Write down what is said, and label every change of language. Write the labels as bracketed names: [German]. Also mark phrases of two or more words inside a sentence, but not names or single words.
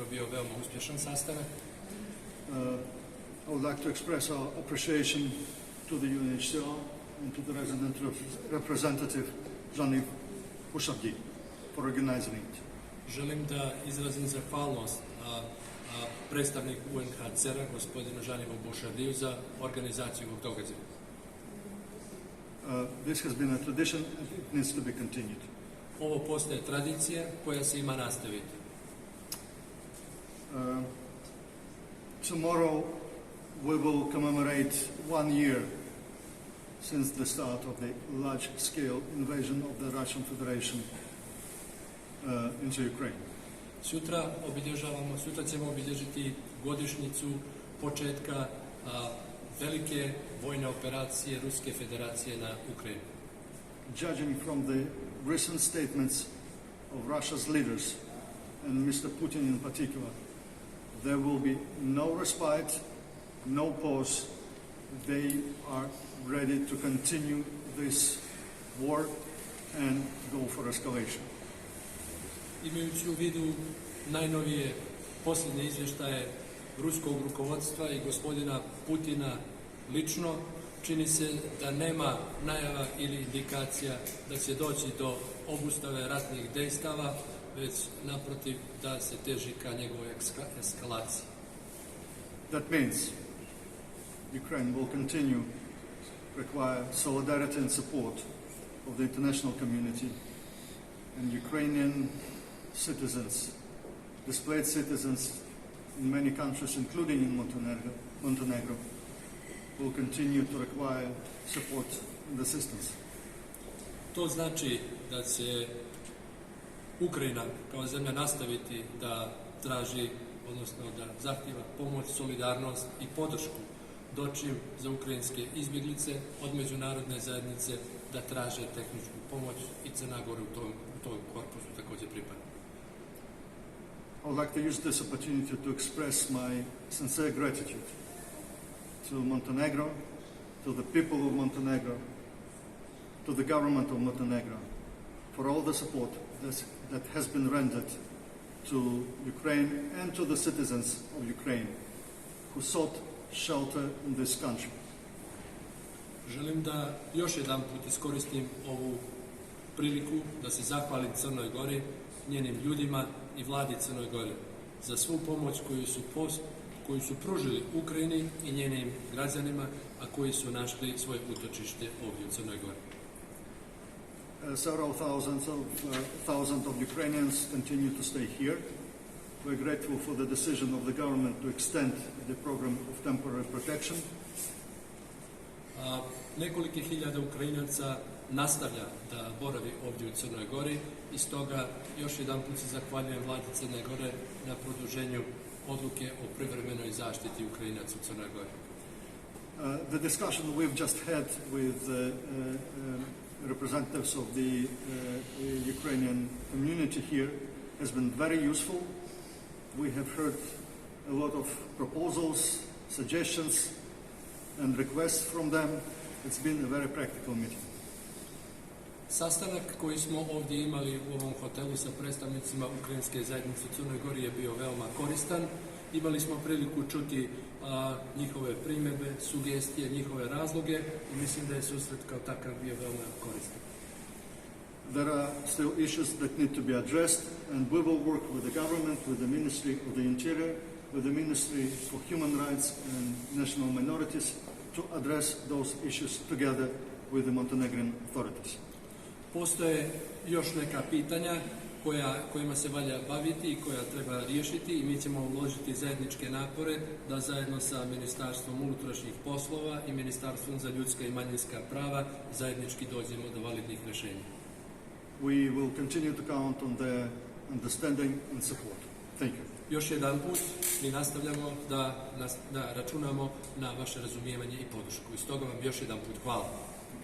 [Serbian] veoma uspješan sastanak. [English] I would like to express our appreciation to the UNHCR and to the resident representative, Jean-Yves Pouchabdi, for organizing it. [Serbian] Želim da izrazim zahvalnost predstavniku UNHCR-a, gospodinu Jean-Yvesu Pouchabdiju, za organizaciju ovog događaja. [English] This has been a tradition and it needs to be continued. [Serbian] Ovo postaje tradicija koja se ima nastaviti. [English] Tomorrow we will commemorate 1 year since the start of the large-scale invasion of the Russian Federation into Ukraine. [Serbian] Sutra ćemo obilježiti godišnjicu početka velike vojne operacije Ruske federacije na Ukrajinu. [English] Judging from the recent statements of Russia's leaders, and Mr. Putin in particular, there will be no respite, no pause. They are ready to continue this war and go for escalation. [Serbian] Imajući u vidu najnovije posljednje izvještaje ruskog rukovodstva i gospodina Putina lično, čini se da nema najava ili indikacija da će doći do obustave ratnih dejstava, već naprotiv da se teži ka njegovoj eskalaciji. [English] That means Ukraine will continue to require solidarity and support of the international community, and Ukrainian citizens, displaced citizens in many countries, including in Montenegro, will continue to require support and assistance. [Serbian] To znači da će Ukrajina kao zemlja nastaviti da traži, odnosno da zahtjeva pomoć, solidarnost i podršku, dočim za ukrajinske izbjeglice od međunarodne zajednice da traže tehničku pomoć i Crna Gora u tom korpusu također pripada. [English] I would like to use this opportunity to express my sincere gratitude to Montenegro, to the people of Montenegro, to the government of Montenegro, for all the support that has been rendered to Ukraine and to the citizens of Ukraine who sought shelter in this country. [Serbian] Želim da još jedan put iskoristim ovu priliku da se zahvalim Crnoj Gori, njenim ljudima i Vladi Crnoj Gore za svu pomoć koju su pružili Ukrajini i njenim građanima, a koji su našli svoje utočište ovdje u Crnoj Gori. [English] Several thousands of Ukrainians continue to stay here. We're grateful for the decision of the government to extend the program of temporary protection. [Serbian] Nekoliko hiljada Ukrajinaca nastavlja da boravi ovdje u Crnoj Gori i stoga još jedan put se zahvaljujem Vladi Crne Gore na produženju odluke o privremenoj zaštiti Ukrajinaca u Crnoj Gori. [English] The discussion we've just had with representatives of the Ukrainian community here has been very useful. We have heard a lot of proposals, suggestions and requests from them. It's been a very practical meeting. [Serbian] Sastanak koji smo ovdje imali u ovom hotelu sa predstavnicima ukrajinske zajednice u Crnoj Gori je bio veoma koristan. Imali smo priliku čuti njihove primjedbe, sugestije, njihove razloge i mislim da je susret kao takav bio veoma koristan. [English] There are still issues that need to be addressed, and we will work with the government, with the Ministry of the Interior, with the Ministry for Human Rights and National Minorities to address those issues together with the Montenegrin authorities. [Serbian] Postoje još neka pitanja kojima se valja baviti i koja treba riješiti i mi ćemo uložiti zajedničke napore da zajedno sa Ministarstvom unutrašnjih poslova i Ministarstvom za ljudska i manjinska prava zajednički dođemo do validnih rješenja. [English] We will continue to count on their understanding and support. Thank you. [Serbian] Još jedan put mi nastavljamo da računamo na vaše razumijevanje i podršku. I stoga vam još jedan put hvala.